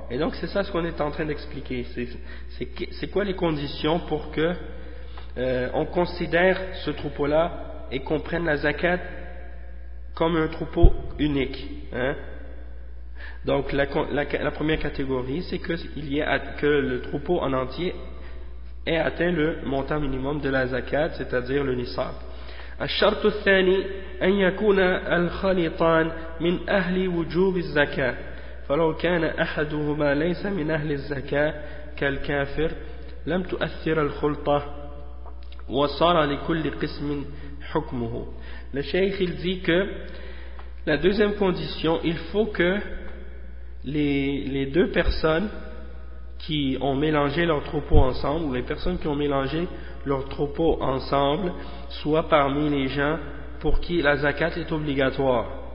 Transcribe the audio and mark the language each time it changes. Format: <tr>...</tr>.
<fr>Et donc c'est ça ce qu'on est en train d'expliquer. C'est quoi les conditions pour que on considère ce troupeau-là et qu'on prenne la zakat comme un troupeau unique, hein? Donc la première catégorie, c'est que le troupeau en entier ait atteint le montant minimum de la zakat, c'est-à-dire le nisab.</fr> <ar>الشرط الثاني أن يكون الخليطان من أهل وجوب الزكاة. فلو كان أحدهما ليس من أهل الزكاة كالكافر لم تؤثر الخلطة وصار لكل قسم حكمه.</ar> <fr>Le cheikh il dit que la deuxième condition, il faut que les deux personnes qui ont mélangé leurs troupeaux ensemble, les personnes qui ont mélangé leurs troupeaux ensemble, soient parmi les gens pour qui la zakat est obligatoire.</fr>